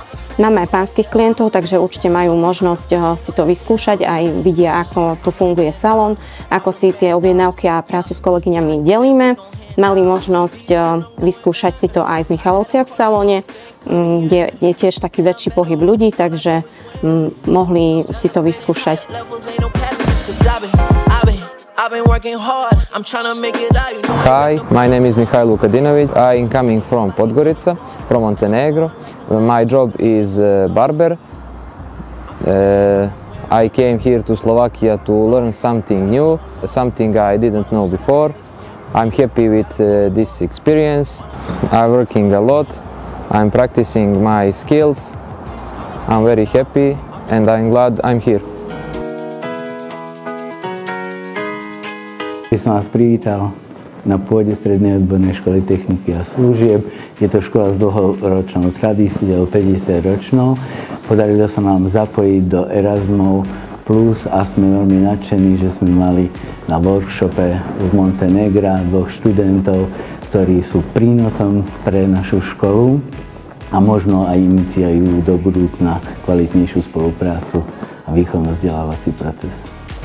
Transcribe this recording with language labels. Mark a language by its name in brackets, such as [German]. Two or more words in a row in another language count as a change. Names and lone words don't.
[Slovak] Máme aj pánskych klientov, takže určite majú možnosť si to vyskúšať, aj vidia, ako tu funguje salón, ako si tie objednávky a prácu s kolegyňami delíme. Mali možnosť vyskúšať si to aj v Michalovciach v salóne, kde je tiež taký väčší pohyb ľudí, takže mohli si to vyskúšať. [English] Hi, my name is Mihajlo Vukadinovic. I am coming from Podgorica, from Montenegro. My job is barber. I came here to Slovakia to learn something new, something I didn't know before. I'm happy with this experience. I'm working a lot. I'm practicing my skills. I'm very happy and I'm glad I'm here. [Slovak] Som vás privítal na pôde Strednej odbornej školy techniky a služieb. Je to škola s dlhoročnou tradíciou, 50-ročnou. Podarilo sa nám zapojiť do Erasmus Plus a sme veľmi nadšení, že sme mali na workshope z Montenegra 2 študentov, ktorí sú prínosom pre našu školu a možno aj iniciujú do budúcna kvalitnejšiu spoluprácu a výchovno-vzdelávací proces.